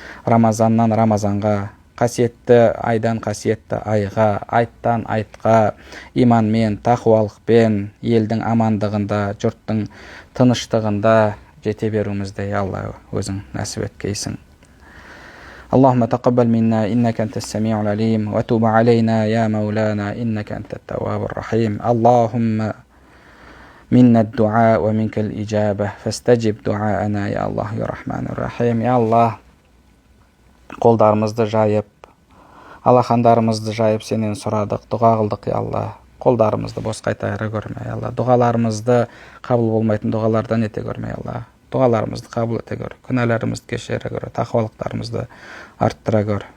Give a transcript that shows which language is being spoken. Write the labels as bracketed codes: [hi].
[kk] Рамазаннан Рамазанға, қасиетті айдан қасиетті айға, айттан айтқа, иманмен, тақуалықпен, елдің амандығында, жұрттың тыныштығында жете беруімізді Алла өзің нәсіп еткейсің. [ar] اللهم تقبل منا إنك أنت السميع العليم وتوب علينا يا مولانا إنك أنت التواب الرحيم. اللهم منا الدعاء ومنك الإجابة فاستجب دعاءنا يا الله يا رحمن الرحيم. [kk] يا الله, қолдарымызды жайып, алақандарымызды жайып сенен сұрадық, дұға қылдық я Алла. Қолдарымызды бос қайтара көрме я Алла. Дұғаларымызды қабыл болмайтын дұғалардан ете көрме я Алла. Дұғаларымызды қабыл ете көр, күнәларымызды кешіре көр, тақуалықтарымызды арттыра көр.